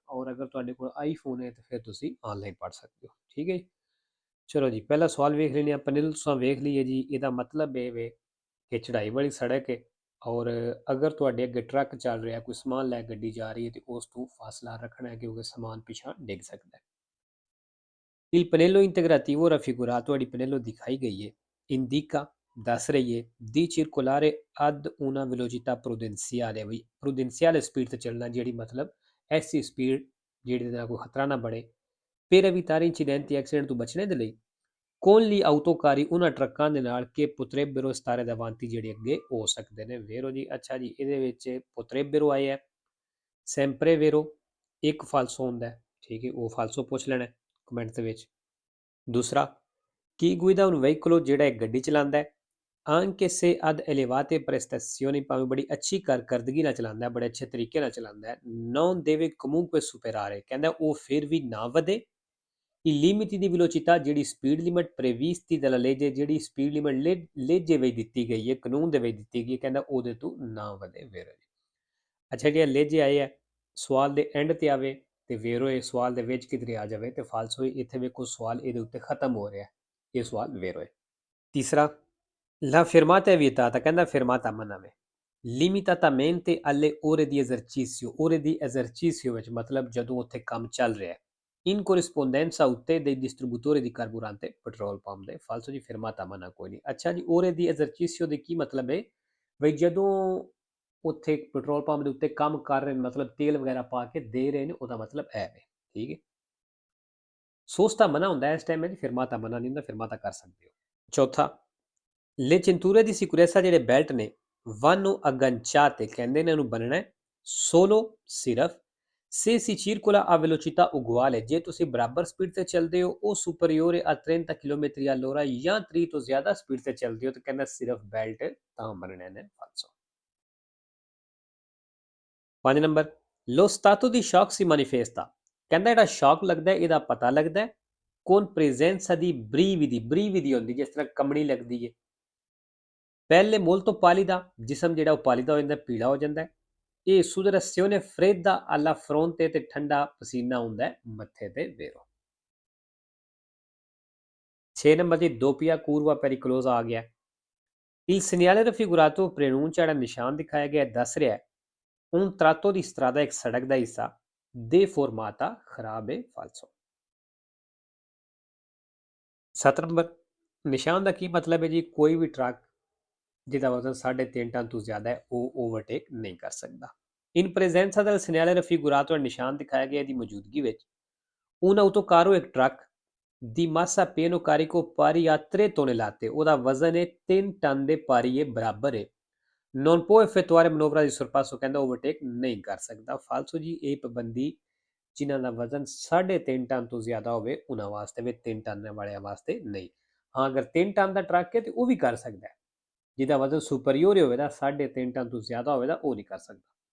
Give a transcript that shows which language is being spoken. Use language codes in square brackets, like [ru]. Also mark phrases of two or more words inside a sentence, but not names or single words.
[pa] ਔਰ ਅਗਰ ਤੁਹਾਡੇ ਕੋਲ ਆਈਫੋਨ ਹੈ ਤਾਂ ਫਿਰ ਤੁਸੀਂ ਆਨਲਾਈਨ ਪੜ੍ਹ ਸਕਦੇ ਹੋ। ਠੀਕ ਹੈ ਜੀ। ਚਲੋ ਜੀ, ਪਹਿਲਾ ਸਵਾਲ ਵੇਖ ਲੈਂਦੇ ਹਾਂ। ਪੰਨੇ ਤੁਸੀਂ ਵੇਖ ਲਈਏ ਜੀ। ਇਹਦਾ ਮਤਲਬ ਇਹ ਵੇ ਕਿ ਚੜਾਈ ਵਾਲੀ ਸੜਕ ਹੈ ਔਰ ਅਗਰ ਤੁਹਾਡੇ ਅੱਗੇ ਟਰੱਕ ਚੱਲ ਰਿਹਾ, ਕੋਈ ਸਮਾਨ ਲੈ ਗੱਡੀ ਜਾ ਰਹੀ ਹੈ ਤੇ ਉਸ ਤੋਂ ਫਾਸਲਾ ਰੱਖਣਾ ਹੈ ਕਿਉਂਕਿ ਸਮਾਨ ਪਿਛਾਂ ਡਿੱਗ ਸਕਦਾ ਹੈ। [it] Il pannello integrativo raffigurato a pannello [pa] ਦਿਖਾਈ ਗਈ ਹੈ [it] indica [pa] ਦੱਸ ਰਹੀ ਹੈ [it] di circolare ad una velocità prudenziale। [pa] ਵੀ prudenziale ਸਪੀਡ ਤੇ ਚੱਲਣਾ, ਜਿਹੜੀ ਮਤਲਬ ਐਸੀ ਸਪੀਡ ਜਿਹੜੀ ਦਾ ਕੋਈ ਖਤਰਾ ਨਾ ਬਣੇ [it] per evitare incidenti e accidenti [pa] ਤੋਂ ਬਚਣੇ ਦੇ ਲਈ। [it] con gli autocarri [pa] ਉਹਨਾਂ ਟਰੱਕਾਂ ਦੇ ਨਾਲ ਕਿ [it] potrebbero stare davanti, [pa] ਜਿਹੜੇ ਅੱਗੇ ਹੋ ਸਕਦੇ ਨੇ। ਵੇਰੋ ਜੀ। ਅੱਛਾ ਜੀ, ਇਹਦੇ ਵਿੱਚ potrebbero ਆਏ ਹੈ, [it] sempre vero [pa] ਇੱਕ ਫਾਲਸੋ ਹੁੰਦਾ ਹੈ। ਠੀਕ ਹੈ, ਉਹ ਫਾਲਸੋ ਪੁੱਛ ਲੈਣਾ ਕਮੈਂਟ ਦੇ ਵਿੱਚ। ਦੂਸਰਾ, ਕੀ [it] guida un veicolo, [pa] ਜਿਹੜਾ ਇੱਕ ਗੱਡੀ ਚਲਾਉਂਦਾ ਹੈ [it] anche se ad elevate prestazioni, [pa] ਭਾਵੇਂ ਬੜੀ ਅੱਛੀ ਕਾਰਕਰਦਗੀ ਨਾਲ ਚਲਾਉਂਦਾ ਹੈ, ਬੜੇ ਅੱਛੇ ਤਰੀਕੇ ਨਾਲ ਚਲਾਉਂਦਾ ਹੈ। [it] non deve comunque superare, [pa] ਕਹਿੰਦਾ ਉਹ ਫਿਰ ਵੀ ਨਾ ਵਧੇ [it] i limiti di velocità, ਜਿਹੜੀ [en] speed limit [it] previsti dalla legge, [pa] ਜਿਹੜੀ [en] speed limit [pa] ਲੇਜੇ ਵਿੱਚ ਦਿੱਤੀ ਗਈ ਹੈ, ਕਾਨੂੰਨ ਦੇ ਵਿੱਚ ਦਿੱਤੀ ਗਈ ਹੈ, ਕਹਿੰਦਾ ਉਹਦੇ ਤੋਂ ਨਾ ਵਧੇ। ਵੇਰੋ ਜੀ। ਅੱਛਾ ਜੀ, ਲੇਜੇ ਆਏ ਹੈ ਸਵਾਲ ਦੇ ਐਂਡ ਤੇ ਆਵੇ ਤੇ ਵੇਰੋ ਇਹ ਸਵਾਲ ਦੇ ਵਿੱਚ ਕਿਧਰੇ ਆ ਜਾਵੇ ਤੇ ਫਾਲਸੋ ਹੀ। ਇੱਥੇ ਵੇਖੋ ਸਵਾਲ ਇਹਦੇ ਉੱਤੇ ਖਤਮ ਹੋ ਰਿਹਾ, ਇਹ ਸਵਾਲ ਵੇਰੋ ਹੈ। ਤੀਸਰਾ, [it] la fermata è vietata, [pa] ਕਹਿੰਦਾ fermata ਮਨਾ ਵੇ। [it] limitatamente alle ore di esercizio, ore di esercizio [pa] ਵਿੱਚ ਮਤਲਬ ਜਦੋਂ ਉੱਥੇ ਕੰਮ ਚੱਲ ਰਿਹਾ ਹੈ। [it] in corrispondenza ਉੱਤੇ dei distributori di carburante, [en] petrol pump ਦੇ। [pa] ਫਾਲਸੋ ਜੀ, fermata ਮਨਾ ਕੋਈ ਨਹੀਂ। ਅੱਛਾ ਜੀ, [it] ore di esercizio [pa] ਦੇ ਕੀ ਮਤਲਬ ਹੈ? ਬਈ ਜਦੋਂ ਉੱਥੇ [en] petrol pump [pa] ਦੇ ਉੱਤੇ ਕੰਮ ਕਰ ਰਹੇ ਨੇ, ਮਤਲਬ ਤੇਲ ਵਗੈਰਾ ਪਾ ਕੇ ਦੇ ਰਹੇ ਨੇ, ਉਹਦਾ ਮਤਲਬ ਇਹ ਹੈ। ਠੀਕ ਹੈ, ਸੋਸਤਾ ਮਨਾ ਹੁੰਦਾ ਇਸ ਟਾਈਮ ਵਿੱਚ, fermata ਮਨਾ ਨਹੀਂ ਹੁੰਦਾ, fermata ਕਰ ਸਕਦੇ ਹੋ। ਚੌਥਾ, [it] le cinture di sicurezza, [pa] ਜਿਹੜੇ ਬੈਲਟ ਨੇ [it] vanno agganciate, [pa] ਕਹਿੰਦੇ ਨੇ ਇਹਨੂੰ ਬੰਨਣਾ solo ਸਿਰਫ [it] se si circola a velocità uguale, [pa] ਜੇ ਤੁਸੀਂ ਬਰਾਬਰ ਸਪੀਡ ਤੇ ਚੱਲਦੇ ਹੋ ਉਹ [it] superiore a 30 km all'ora [pa] ਜਾਂ 30 ਤੋਂ ਜ਼ਿਆਦਾ ਸਪੀਡ ਤੇ ਚੱਲਦੇ ਹੋ ਤਾਂ ਕਹਿੰਦਾ ਸਿਰਫ ਬੈਲਟ ਤਾਂ ਬੰਨਣੇ ਨੇ। ਫਾਲਸੋ। 5 ਨੰਬਰ, [it] lo stato di shock si manifesta, [pa] ਕਹਿੰਦਾ ਜਿਹੜਾ ਸ਼ੌਕ ਲੱਗਦਾ ਇਹਦਾ ਪਤਾ ਲੱਗਦਾ [it] con presenza di brividi, [pa] brividi ਹੁੰਦੀ ਜਿਸ ਤਰ੍ਹਾਂ ਕੰਬਣੀ ਲੱਗਦੀ ਹੈ। [it] ਪਹਿਲੇ molto pallida, [pa] ਜਿਸਮ ਜਿਹੜਾ ਉਹ ਪਾਲੀਦਾ ਹੋ ਜਾਂਦਾ, ਪੀਲਾ ਹੋ ਜਾਂਦਾ ਹੈ। [it] ਇਹ sudorazione fredda alla fronte, [pa] ਤੇ ਠੰਡਾ ਪਸੀਨਾ ਹੁੰਦਾ ਮੱਥੇ ਤੇ। ਵੇਰੋ। 6 ਨੰਬਰ ਦੀ [it] doppia curva pericolosa [pa] ਆ ਗਿਆ। [it] il segnale raffigurato preannuncia, [pa] ਜਿਹੜਾ ਨਿਸ਼ਾਨ ਦਿਖਾਇਆ ਗਿਆ ਦੱਸ ਰਿਹਾ ਹੈ [it] un tratto di strada, [pa] ਇੱਕ ਸੜਕ ਦਾ ਹਿੱਸਾ deformata, ਖਰਾਬ ਹੈ। ਫਾਲਸੋ। 7 ਨੰਬਰ, ਨਿਸ਼ਾਨ ਦਾ ਕੀ ਮਤਲਬ ਹੈ ਜੀ? ਕੋਈ ਵੀ ਟਰੱਕ ਜਿਹਦਾ ਵਜ਼ਨ 3.5 ਟਨ ਤੋਂ ਜ਼ਿਆਦਾ ਹੈ ਉਹ ਓਵਰਟੇਕ ਨਹੀਂ ਕਰ ਸਕਦਾ। [it] in presenza del segnale raffigurato, [pa] ਨਿਸ਼ਾਨ ਦਿਖਾਇਆ ਗਿਆ ਦੀ ਮੌਜੂਦਗੀ ਵਿੱਚ [it] un autocarro, [pa] ਇੱਕ ਟਰੱਕ ਦੀ [it] massa pieno carico pari a 3 tonnellate, [pa] ਉਹਦਾ ਵਜ਼ਨ ਹੈ 3 ਟਨ ਦੇ ਪਾਰੀ ਬਰਾਬਰ ਹੈ। [it] non può effettuare manovra di sorpasso, [pa] ਕਹਿੰਦਾ ਓਵਰਟੇਕ ਨਹੀਂ ਕਰ ਸਕਦਾ। ਫਾਲਸੋ ਜੀ, ਇਹ ਪਾਬੰਦੀ ਜਿਨ੍ਹਾਂ ਦਾ ਵਜ਼ਨ 3.5 ਟਨ ਤੋਂ ਜ਼ਿਆਦਾ ਹੋਵੇ ਉਹਨਾਂ ਵਾਸਤੇ ਵੀ, 3 ਟਨ ਵਾਲਿਆਂ ਵਾਸਤੇ ਨਹੀਂ। ਹਾਂ, ਅਗਰ 3 ਟਨ ਦਾ ਟਰੱਕ ਹੈ ਤੇ ਉਹ ਵੀ ਕਰ ਸਕਦਾ ਹੈ। ਜਿਹਦਾ ਵਜ਼ਨ ਸੁਪਰੀਅਰ ਹੋਵੇ ਦਾ 3.5 ਟਨ ਤੋਂ ਜ਼ਿਆਦਾ ਹੋਵੇ ਦਾ ਉਹ ਨਹੀਂ ਕਰ ਸਕਦਾ।